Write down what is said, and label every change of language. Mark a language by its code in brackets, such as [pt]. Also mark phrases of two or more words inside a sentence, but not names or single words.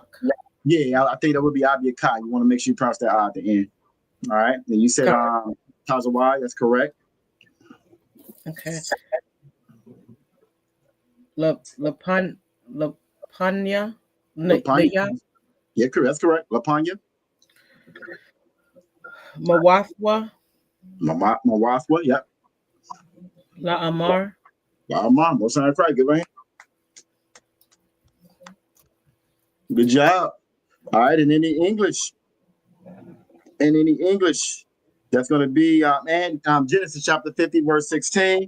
[en] Yeah, I think that would be Abia Ka. You want to make sure you pronounce that at the end. All right. Then you said Tazawai, that's correct. Okay. Lapanya. Lapanya. Yeah, correct. That's correct. Lapanya. Mawafwa. Mawafwa, yeah. La Amar. La Amar. Most time right. Give a hand. Good job. All right, and any English. That's going to be Genesis chapter 50, verse 16.